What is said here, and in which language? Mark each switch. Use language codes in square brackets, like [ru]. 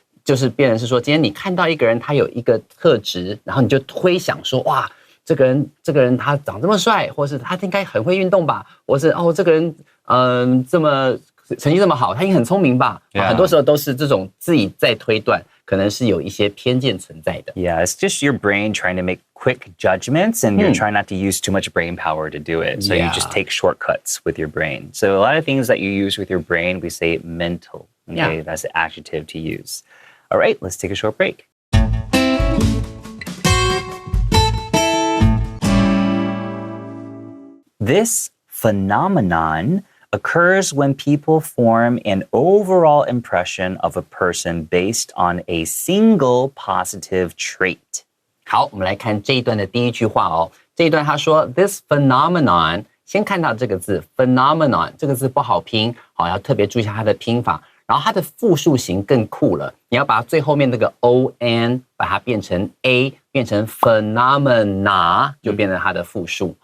[zh] 就是变成是说，今天你看到一个人，他有一个特质，然后你就推想说，哇，这个人他长这么帅，或是他应该很会运动吧，或是哦，这个人这么成绩这么好，他应该很聪明吧。很多时候都是这种自己在推断，可能是有一些偏见存在的。 [en] Yeah, it's just your brain trying to make quick judgments, and you're trying not to use too much brain power to do it. So you just take shortcuts with your brain. So a lot of things that you use with your brain, we say mental. Okay, that's the adjective to use. All right, let's take a short break. This phenomenon occurs when people form an overall impression of a person based on a single positive trait. [zh] 好，我们来看这一段的第一句话哦。这一段他说 [en] this phenomenon， [zh] 先看到这个字 phenomenon， 这个字不好拼，好，要特别注意一下它的拼法。然后它的复数形更酷了，你要把它最后面那个 on 把它变成 a， 变成 phenomena， 就变成它的复数。